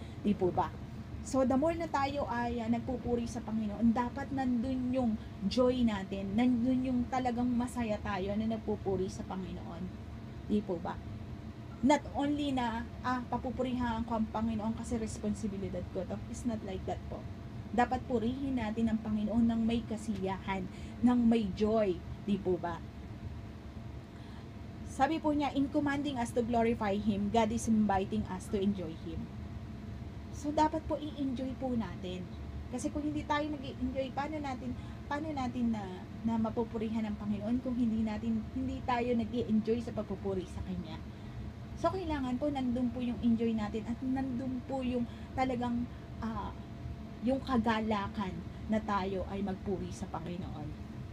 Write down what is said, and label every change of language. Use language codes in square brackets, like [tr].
[tl] Di po ba? So, the more na tayo ay nagpupuri sa Panginoon, dapat nandun yung joy natin, nandun yung talagang masaya tayo na nagpupuri sa Panginoon. Di po ba? Not only na, papupurihan ko ang Panginoon kasi responsibilidad ko. [en] It's not like that [tl] po. Dapat purihin natin ang Panginoon ng may kasiyahan, ng may joy. Di po ba? Sabi po niya, [en] in commanding us to glorify Him, God is inviting us to enjoy Him. [tl] So, dapat po i-enjoy po natin. Kasi kung hindi tayo nag-i-enjoy, paano natin na mapupurihan ng Panginoon kung hindi tayo nag-i-enjoy sa pagpupuri sa Kanya. So, kailangan po, nandun po yung enjoy natin at nandun po yung talagang yung kagalakan na tayo ay magpuri sa Panginoon.